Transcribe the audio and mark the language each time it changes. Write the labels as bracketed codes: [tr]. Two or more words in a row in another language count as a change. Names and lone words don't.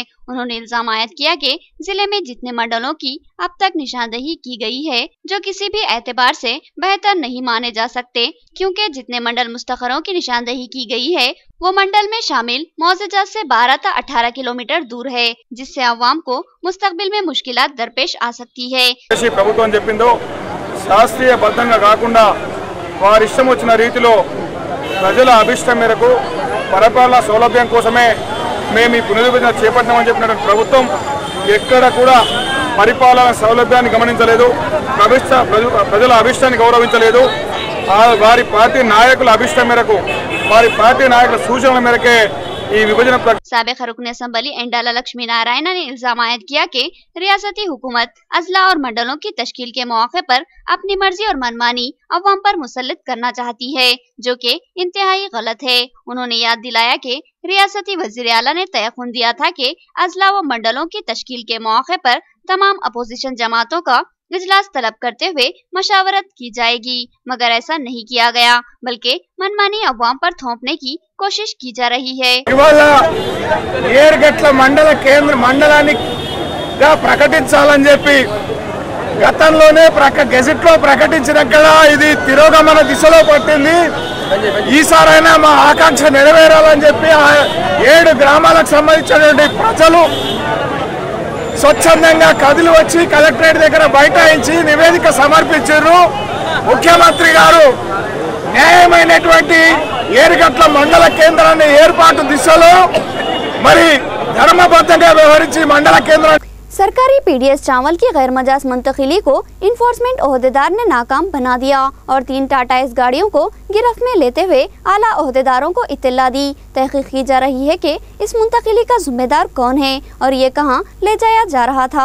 [ur] انہوں نے الزام عائد کیا کہ ضلع میں جتنے منڈلوں کی اب تک نشاندہی کی گئی ہے، جو کسی بھی اعتبار سے بہتر نہیں مانے جا سکتے، کیونکہ جتنے منڈل مستقروں کی نشاندہی کی گئی ہے وہ منڈل میں شامل مواضعات سے 12 سے 18 کلومیٹر دور ہے، جس سے عوام کو مستقبل میں مشکلات درپیش آ سکتی ہے. [te] ప్రభుత్వం చెప్పిందో శాస్త్రీయబద్ధంగా కాకుండా వారి ఇష్టం వచ్చిన రీతిలో ప్రజల అభిష్టం మేరకు పరిపాలన సౌలభ్యం కోసమే మేము ఈ పునర్విభజన చేపట్టామని చెప్పినటువంటి ప్రభుత్వం ఎక్కడ కూడా పరిపాలన సౌలభ్యాన్ని గమనించలేదు, ప్రజల అభిష్టాన్ని గౌరవించలేదు. వారి పార్టీ నాయకుల అభిష్టం మేరకు, వారి పార్టీ నాయకుల సూచనల మేరకే ఈ విభజన. [ur] سابق رکن اسمبلی ایندالا لکشمی نارائن نے الزام عائد کیا کہ ریاستی حکومت اضلاع اور منڈلوں کی تشکیل کے موقع پر اپنی مرضی اور من مانی عوام پر مسلط کرنا چاہتی ہے، جو کہ انتہائی غلط ہے. انہوں نے یاد دلایا کہ ریاستی وزیر اعلیٰ نے تیقن دیا تھا کہ اضلاع و منڈلوں کی تشکیل کے موقع پر تمام اپوزیشن جماعتوں کا اجلاس طلب کرتے ہوئے مشاورت کی جائے گی، مگر ایسا نہیں کیا گیا، بلکہ من مانی عوام پر تھوپنے کی کوشش کی جا رہی ہے. [te] ఏర్గట్ల మండల కేంద్ర మండలానిగా ప్రకటించాలని చెప్పి గతంలోనే గెజెట్ లో ప్రకటించినక్కడ ఇది తిరోగమన దిశలో పట్టింది. ఈసారైనా మా ఆకాంక్ష నెరవేరాలని చెప్పి 7 గ్రామాలకు సంబంధించినటువంటి ప్రజలు స్వచ్ఛందంగా కదిలి వచ్చి కలెక్టరేట్ దగ్గర బైఠాయించి నివేదిక సమర్పించారు. ముఖ్యమంత్రి గారు న్యాయమైనటువంటి ఏరుగట్ల మండల కేంద్రాన్ని ఏర్పాటు దిశలో మరి ధర్మబద్ధంగా వ్యవహరించి మండల కేంద్రాన్ని. [ur] سرکاری پی ڈی ایس چاول کی غیر مجاز منتقلی کو انفورسمنٹ عہدیدار نے ناکام بنا دیا اور 3 ٹاٹا ایس گاڑیوں کو گرفت میں لیتے ہوئے اعلیٰ عہدیداروں کو اطلاع دی. تحقیق کی جا رہی ہے کہ اس منتقلی کا ذمہ دار کون ہے اور یہ کہاں لے جایا جا رہا تھا.